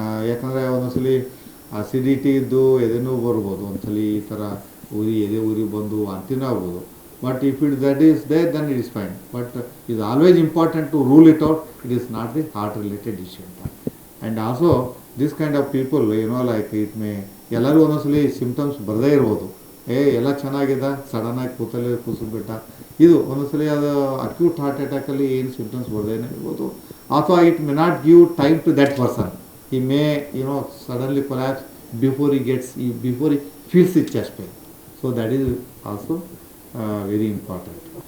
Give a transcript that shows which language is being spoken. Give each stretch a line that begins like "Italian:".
Kannada: ಯಾಕಂದರೆ ಒಂದೊಂದ್ಸಲಿ ಅಸಿಡಿಟಿ ಇದ್ದು ಎದೆ ನೋವು ಬರ್ಬೋದು, ಒಂದ್ಸಲಿ ಈ ಥರ ಎದೆ ಉರಿ ಬಂದು ವಾಂತಿನೂ ಆಗ್ಬೋದು.
English: But if that is there, then it is fine. But it is always important to rule it out. It is not the heart related issue. And also this kind of people, it may,
Kannada: ಎಲ್ಲರೂ ಒಂದೊಂದ್ಸಲಿ symptoms ಬರದೇ ಇರ್ಬೋದು. ಎಲ್ಲ ಚೆನ್ನಾಗಿದೆ, ಸಡನ್ನಾಗಿ ಕೂಸಿಬಿಟ್ಟ, ಇದು ಒಂದೊಂದ್ಸಲಿ ಅದು acute heart ಅಟ್ಯಾಕಲ್ಲಿ ಏನು symptoms ಬರದೇನೆ ಇರ್ಬೋದು. ಅಥವಾ
English: It may not give time to that person. He may suddenly collapse before he feels his chest pain. So that is also very important.